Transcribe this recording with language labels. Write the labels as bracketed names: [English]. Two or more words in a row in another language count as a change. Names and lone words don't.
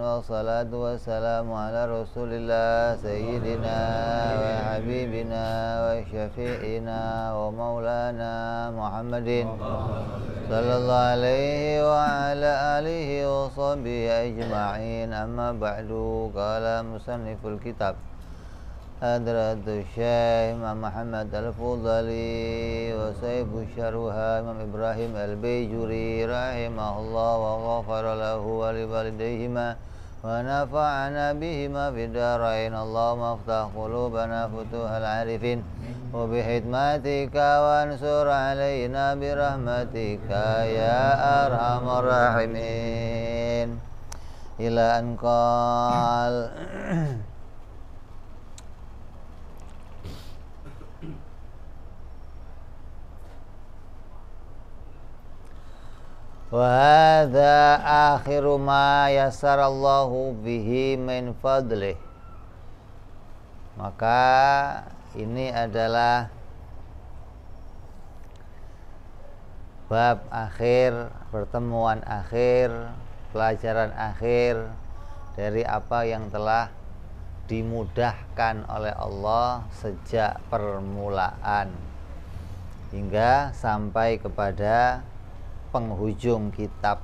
[Arabic] والصلاة والسلام على رسول الله سيدنا وحبيبنا وشفيعنا ومولانا محمد صلى الله عليه وعلى آله وصحبه أجمعين. أما بعد. قال مصنف الكتاب حضرة الشيخ الإمام محمد الفضالي وسيب شارحها الإمام إبراهيم البيجوري رحمه الله وغفر له ولوالديهما ونفعنا بهما في الدارين. اللهم افتح قلوبنا فتوح العارفين وبحكمتك وانشر علينا برحمتك يا أرحم الراحمين. إلى أن قال وهذا آخر ما يسر الله به من فضله. [Indonesian] Maka ini adalah bab akhir, pertemuan akhir, pelajaran akhir dari apa yang telah dimudahkan oleh Allah sejak permulaan hingga sampai kepada penghujung kitab.